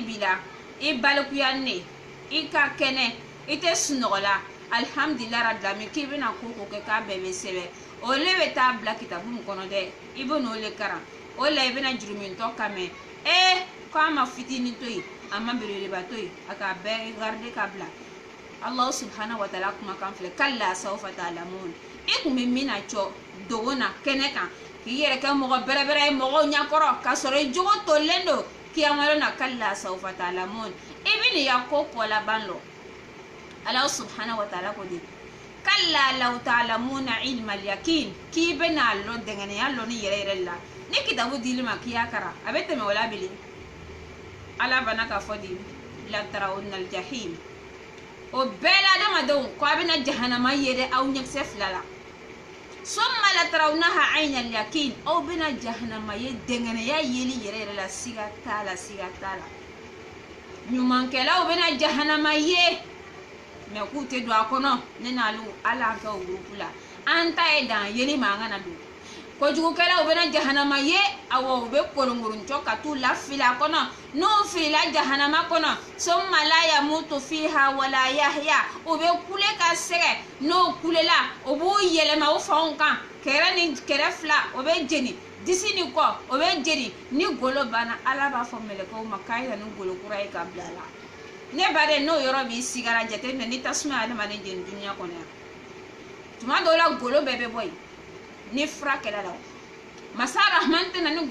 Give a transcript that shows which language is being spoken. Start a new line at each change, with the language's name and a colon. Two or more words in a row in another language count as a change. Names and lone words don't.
Bambara: b'i la i balikuya ne i ka kɛnɛ i tɛ sunɔgɔ la
Arabic: الحمد لله رب العالمين
Bambara: k'i bɛna ko kɛ k'a bɛɛ bɛ sɛbɛn o le bɛ taa bila kitabu min kɔnɔ dɛ i bɛ n'o le karan o la i bɛna jurumintɔ kan mɛn k'a ma fitinin to yen a ma belebeleba to yen a k'a bɛɛ garde ka bila
Arabic: الله سبحانه وتعالى
Bambara: kumakan filɛ
Arabic: كلا سوف تعلمون
Bambara: i kun bɛ min na cɔ dogo na kɛnɛ kan k'i yɛrɛ kɛ mɔgɔ bɛrɛbɛrɛ ye mɔgɔw ɲɛkɔrɔ k'a sɔrɔ i jogo tolilen don kiyamalo na
Arabic: كلا سوف تعلمون
Bambara: i bɛ nin ya ko kɔ laban lɔ
Arabic: الله سبحانه وتعالى
Bambara: ko de
Arabic: كلا لو تعلمون علم اليقين
Bambara: k'i bɛna lɔ dɛngɛniya lɔ ni yɛrɛ yɛrɛ la ni kitabu dili ma k'i y'a karan a bɛ tɛmɛ o la bilen ala bana ka fɔ de la
Arabic: لترون الجحيم
Bambara: o bɛɛ la adamadenw ko a bɛna jahanama ye dɛ aw ɲɛkisɛ fila la
Arabic: ثم لترونها عين اليقين
Bambara: aw bɛna jahanama ye dɛngɛniya yeli yɛrɛ yɛrɛ la siga t'a la siga t'a la ɲumankɛlaw bɛna jahanama ye mɛ k'u tɛ don a kɔnɔ ne n'alu ala kɛ o gurupu la an ta ye dan yeli ma an kana don kojugukɛla o bena jahanama ye awɔ o be kolongoruncɔ ka t'u lafili a kɔnɔ n'u filila jahanama kɔnɔ
Arabic: ثم لا يموت فيها ولا يحيى
Bambara: o be kule ka sɛgɛ n'o kulela o b'u yɛlɛma u fanw kan kɛrɛ ni kɛrɛ fila o be jeni disi ni kɔ o be jeni ni golo banna ala b'a fɔ mɛlɛkɛw ma k'a yira ni golo kura ye ka bila la ne baden n'o yɔrɔ b'i sigara jateminɛ ni tasuma ye adamaden jeni duniya kɔnɔ yan tuma dɔw la golo bɛɛ bɛ bɔ yen ni fura kɛlɛ la masa rahman tɛna ni